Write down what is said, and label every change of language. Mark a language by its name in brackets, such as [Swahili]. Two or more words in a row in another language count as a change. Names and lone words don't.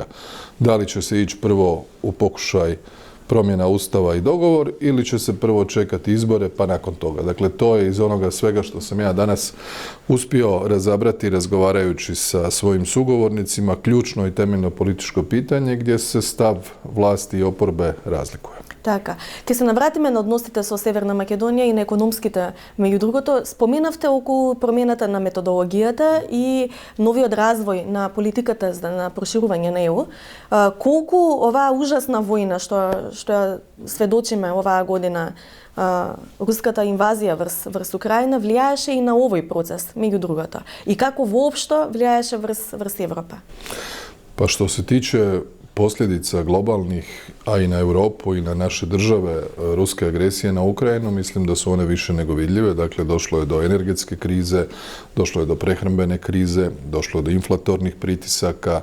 [Croatian] Da li će se ići prvo u pokušaj promjena Ustava i dogovor ili će se prvo čekati izbore pa nakon toga. Dakle, to je iz onoga svega što sam ja danas uspio razabrati razgovarajući sa svojim sugovornicima ključno i temeljno političko pitanje gdje se stav vlasti i oporbe razlikuje. [Macedonian] Така. Ке се навратиме на односите со Северна Македонија и на економските. Меѓу другото, споменавте околу промената на методологијата и новиот развој на политиката на проширување на ЕУ. Колку оваа ужасна војна што ја сведочиме оваа година, руската инвазија врз Украина, влијаеше и на овој процес, меѓу другото? И како воопшто влијаеше врз Европа? [Croatian] Pa što se tiče posljedica globalnih, a i na Europu i na naše države ruske agresije na Ukrajinu, mislim da su one više nego vidljive. Dakle, došlo je do energetske krize, došlo je do prehrambene krize, došlo je do inflatornih pritisaka.